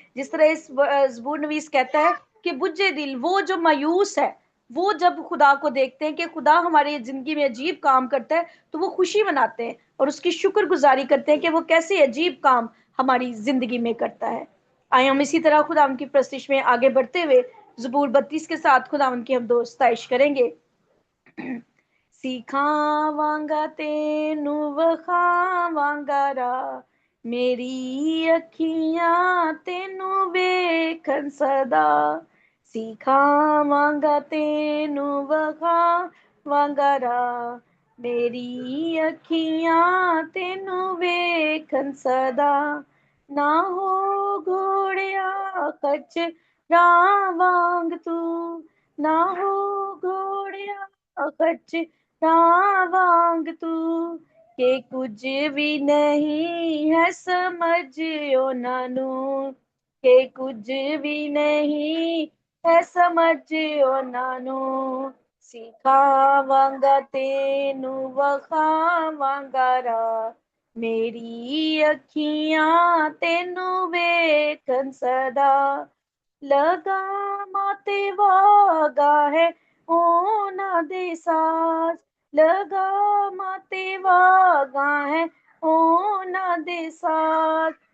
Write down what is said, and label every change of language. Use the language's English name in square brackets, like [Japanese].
[Urdu] جس طرح اس زبور نویس کہتا ہے کہ بجے دل وہ جو مایوس ہے، وہ جب خدا کو دیکھتے ہیں کہ خدا ہماری زندگی میں عجیب کام کرتا ہے تو وہ خوشی مناتے ہیں اور اس کی شکر گزاری کرتے ہیں کہ وہ کیسے عجیب کام ہماری زندگی میں کرتا ہے. آئے ہم اسی طرح خدا ان کی پرستش میں آگے بڑھتے ہوئے زبور 32 کے ساتھ خدا ان کی ہم دوست ستائش کریں گے. [Punjabi] سکھاواں تینو وکھاواں راہ، میری اکھیاں تینو ویکھن سدا. سکھاواں تینو وکھاواں راہ، میری اکھیاں تینو ویکھن سدا. نہ ہو گھوڑیا خچراں وانگ تو، نہ ہو گھوڑیا خچراں وانگ تو، کہ کچھ بھی نہیں ہے سمجھ انہاں کہ کچھ بھی نہیں ہے سمجھ انہاں. سکھاواں تینو وکھاواں راہ، میری اکھیاں تینو ویکھن سدا. لگاماں تے واگا ہے اونا دے ساز، لگاماں تے واگا ہے اونا دے ساز.